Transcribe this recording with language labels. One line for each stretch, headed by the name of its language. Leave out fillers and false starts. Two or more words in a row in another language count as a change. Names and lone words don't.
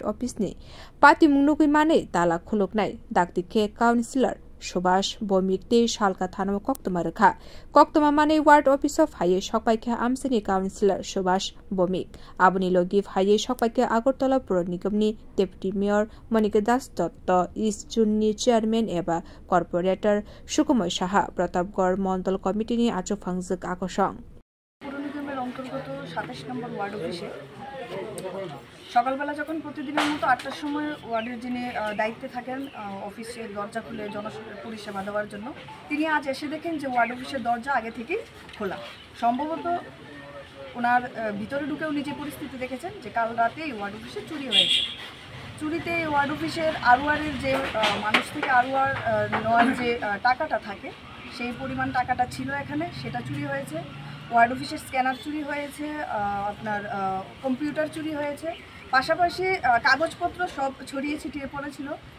Kok Borok: office ni Pati mungnugui mane tala khuluknai daktike councillor Subhash Bomik te shalka thanamo koktoma rekha koktoma mane
English: ward office
Kok Borok: of haye sokpaikha amsini councillor Subhash Bomik aboni logi haye sokpaikha Agartala Puro Nigamni
English: deputy mayor
Kok Borok: Monika Das Dotto East Junni chairman eba corporator Sukumoy Saha Pratapgarh Mandal committee ni achofangjuk akosong
Bangla: পুর নিগমের অন্তর্গত 27 নম্বর ওয়ার্ড অফিসে সকালবেলা যখন প্রতিদিনের মতো 8টার সময় ওয়ার্ডের যিনি দায়িত্বে থাকেন অফিসের দরজা খুলে জনপরিষেবা দেওয়ার জন্য তিনি আজ এসে দেখেন যে ওয়ার্ড অফিসের দরজা আগে থেকেই খোলা সম্ভবত ওনার ভিতরে ঢুকেও নিজে পরিস্থিতি দেখেছেন যে কাল রাতে এই ওয়ার্ড অফিসে চুরি হয়েছে চুরিতে ওয়ার্ড অফিসের আরওয়ারের যে মানুষ থেকে আরওয়ার নেওয়ার যে টাকাটা থাকে সেই পরিমাণ টাকাটা ছিল এখানে সেটা চুরি হয়েছে ওয়ার্ড অফিসের স্ক্যানার চুরি হয়েছে আপনার কম্পিউটার চুরি হয়েছে পাশাপাশি কাগজপত্র সব ছড়িয়ে ছিটিয়ে পড়েছিল